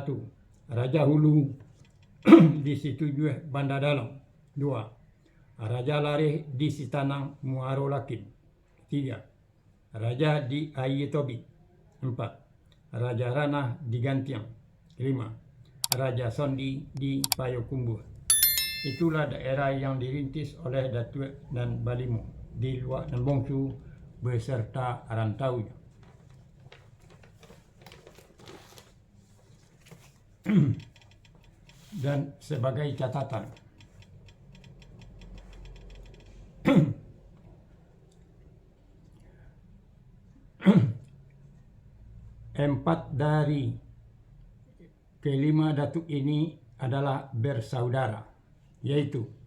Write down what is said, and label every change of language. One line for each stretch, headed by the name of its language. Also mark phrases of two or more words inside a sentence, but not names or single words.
Indonesian: Raja Hulu disetujui Banda Dalam. 2. Raja Lareh di Sitanang Muaro Lakin. 3. Raja di Ayetobi. 4. Raja Ranah di Gantiang. 5. Raja Sondi di Payokumbuh. Itulah daerah yang dirintis oleh Datuk dan Balimo di Luak dan Bongsu beserta rantaunya. Dan sebagai catatan, empat dari kelima datuk ini adalah bersaudara, yaitu